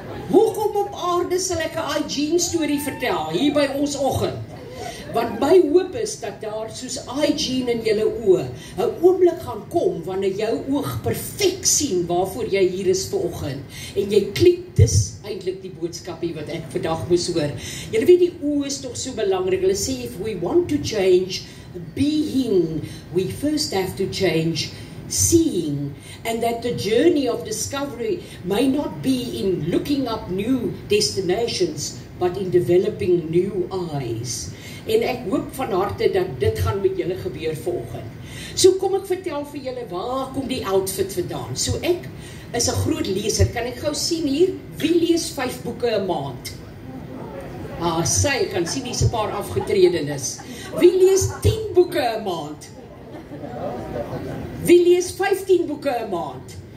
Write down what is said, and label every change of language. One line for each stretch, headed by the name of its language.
Afrikaans: Hoekom op aarde sal ek 'n Hygiene storie vertel, hier by ons oggend? Want my hoop is dat daar soos Hygiene in julle oë 'n oomblik gaan kom wanneer jou oog perfek sien waarvoor jy hier is vanoggend. En jy klik, dis eintlik die boodskapie wat ek vandag moes hoor. Julle weet die oë is tog so belangrik. Hulle sê
English: if we want to change being, we first have to change seeing, and that the journey of discovery may not be in looking up new destinations, but in developing new eyes.
Afrikaans: En ek hoop van harte dat dit gaan met julle gebeur vanoggend. So kom ek vertel vir julle, waar kom die outfit vandaan? So ek is 'n groot leser, kan ek gou sien hier, wie lees 5 boeke 'n maand? Sy kan sien hier's 'n paar afgetredenes. Wie lees 10 boeke 'n maand? Wie lees 15 boeke 'n maand?